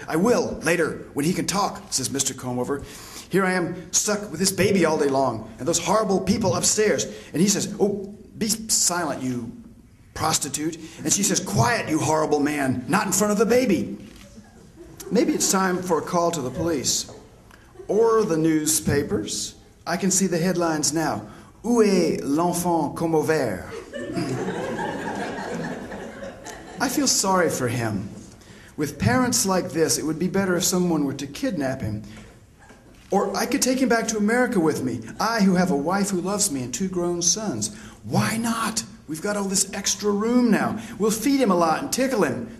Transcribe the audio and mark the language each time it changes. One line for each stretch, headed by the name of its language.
English: I will, later, when he can talk, says Mr. Comb-Over. Here I am, stuck with this baby all day long, and those horrible people upstairs. And he says, oh, be silent, you prostitute. And she says, quiet, you horrible man, not in front of the baby. Maybe it's time for a call to the police. Or the newspapers. I can see the headlines now.
French: Où est l'enfant Comb-Over?
English: I feel sorry for him. With parents like this, it would be better if someone were to kidnap him. Or I could take him back to America with me. I, who have a wife who loves me and 2 grown sons. Why not? We've got all this extra room now. We'll feed him a lot and tickle him.